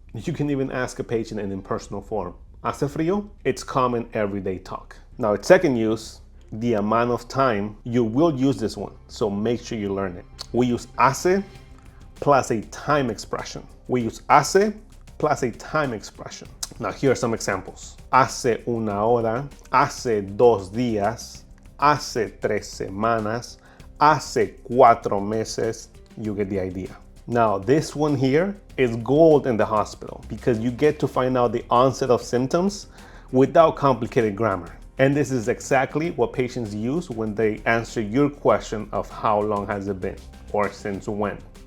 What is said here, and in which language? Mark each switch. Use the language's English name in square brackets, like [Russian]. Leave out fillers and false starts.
[English] You can even ask a patient in impersonal form. [Spanish] Hace frío? [English] It's common everyday talk. Now, its second use, the amount of time, you will use this one, so make sure you learn it. We use hace plus a time expression. We use hace plus a time expression. Now, here are some examples. [Spanish] Hace una hora, hace 2 días, hace 3 semanas, hace 4 meses. [English] You get the idea. Now, this one here is gold in the hospital because you get to find out the onset of symptoms without complicated grammar. And this is exactly what patients use when they answer your question of how long has it been or since when.